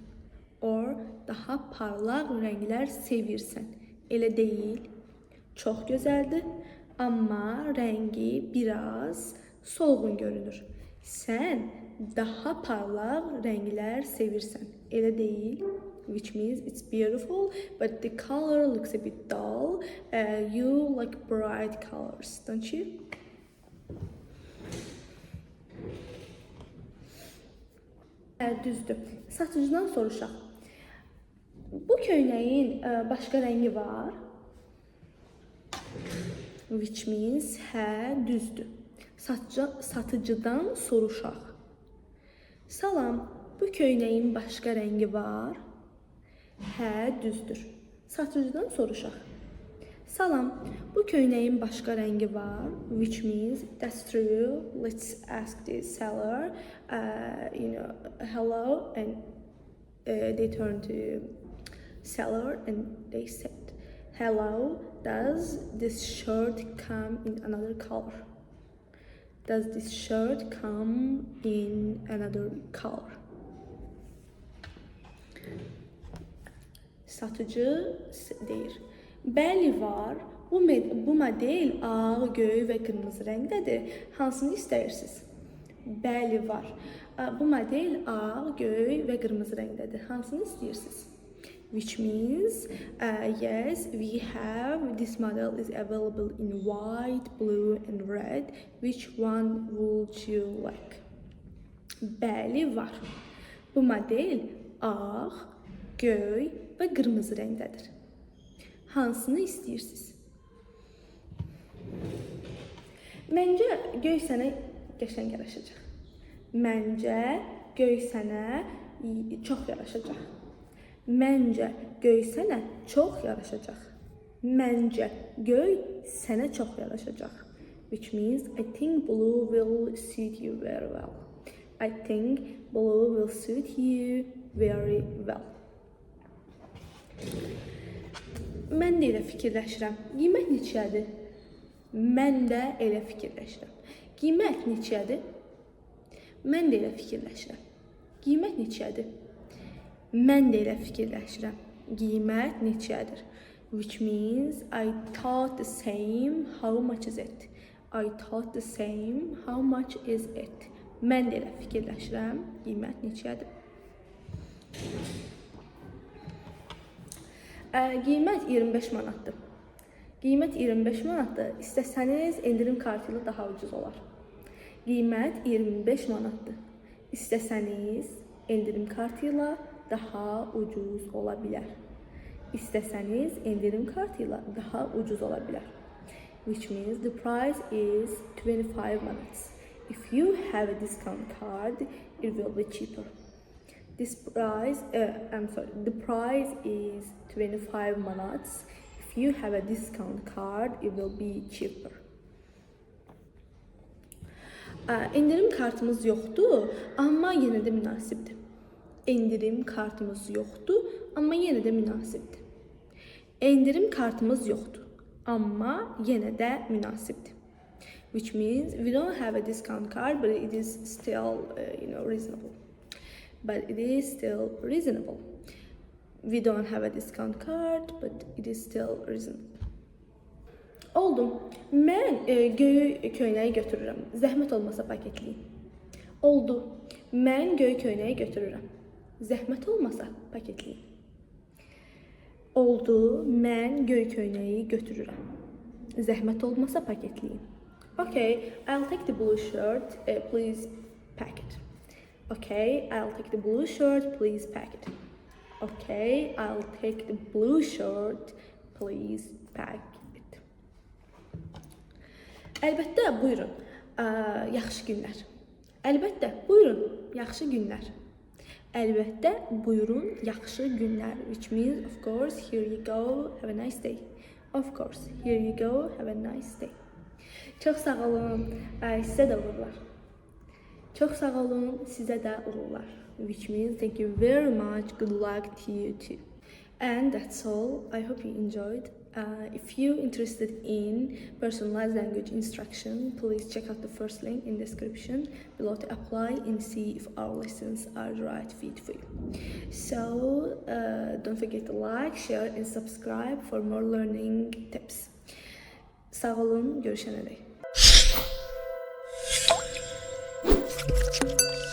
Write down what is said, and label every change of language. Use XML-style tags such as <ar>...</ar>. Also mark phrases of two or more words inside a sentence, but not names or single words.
<az>Or daha parlaq rənglər sevirsən. Elə deyil. Çox gözəldir, amma rəngi biraz solğun görünür. Sən daha parlaq rənglər sevirsən. Elə deyil.</az> <en>Which means it's beautiful, but the color looks a bit dull. You like bright colors, don't you?</en> <az>Düzdür. Satıcıdan soruşaq. Bu köynəyin başqa rəngi var?</az> <en>Which means</en> <az>hə, düzdür. Satıcıdan soruşaq. Salam, bu köynəyin başqa rəngi var? Hə, düzdür. Satıcıdan soruşaq. Salam, bu köynəyin başqa rəngi var?</az> <en>Which means that's true. Let's ask the seller. Hello, and they turn to seller and they said, hello, does this shirt come in another color? Does this shirt come in another color?</en> <az>Satıcı deyir. Bəli var. Bu model ağ, göy və qırmızı rəngdədir. Hansını istəyirsiniz? Bəli var. Bu model ağ, göy və qırmızı rəngdədir. Hansını istəyirsiniz?</az> <en>Which means, yes, we have this model is available in white, blue and red. Which one would you like?</en> <az>Bəli var. Bu model ağ, göy və qırmızı rəngdədir. Hansını istəyirsiniz? Məncə göy sənə qəşəng yaraşacaq. Məncə göy sənə çox yaraşacaq. Məncə göy sənə çox yaraşacaq. Məncə göy sənə çox yaraşacaq.</az> <en>Which means I think blue will suit you very well. I think blue will suit you very well.</en> <az>Mən də elə fikirləşirəm. Qiymət neçədir? Mən də elə fikirləşirəm. Qiymət neçədir? Mən də elə fikirləşirəm. Qiymət neçədir? Mən də elə fikirləşirəm. Qiymət neçədir?</az> <en>Which means I thought the same. How much is it? I thought the same. How much is it?</en> <az>Mən də elə fikirləşirəm. Qiymət neçədir? Qiymət 25 manatdır. Qiymət 25 manatdır. İstəsəniz endirim kartı ilə daha ucuz olar. Qiymət 25 manatdır. İstəsəniz endirim kartı ilə daha ucuz ola bilər. İstəsəniz endirim kartı ilə daha ucuz ola bilər.</az> <en>Which means the price is 25 manats. If you have a discount card, it will be cheaper. The price is 25 manats. If you have a discount card, it will be cheaper.</en> <az>Endirim kartımız yoxdur, amma yenə də münasibdir. Endirim kartımız yoxdur, amma yenə də münasibdir. Endirim kartımız yoxdur, amma yenə də münasibdir.</az> <en>Which means we don't have a discount card, but it is still, reasonable. But it is still reasonable. We don't have a discount card, but it is still reasonable.</en> <az>Oldu. Mən göy köynəyi götürürəm. Zəhmət olmasa paketləyin. Oldu. Mən göy köynəyi götürürəm. Zəhmət olmasa paketləyin. Oldu. Mən göy köynəyi götürürəm. Zəhmət olmasa paketləyin.</az> <en>Okay, I'll take the blue shirt. Please pack it. Okay, I'll take the blue shirt. Please pack it. Okay, I'll take the blue shirt. Please pack it.</en> <az>Əlbəttə, buyurun. Yaxşı günlər. Əlbəttə, buyurun. Yaxşı günlər. Əlbəttə, buyurun. Yaxşı günlər.</az> <en>Which means, of course, here you go. Have a nice day. Of course, here you go. Have a nice day.</en> <az>Çox sağ olun. Sizə də uğurlar. Çox sağ olun. Sizə də uğurlar.</az> <en>Which means thank you very much. Good luck to you too. And that's all. I hope you enjoyed. If you're interested in personalized language instruction, please check out the first link in the description below to apply and see if our lessons are the right fit for you. So don't forget to like, share and subscribe for more learning tips.</en> <az>Sağ olun, görüşənədək.</az>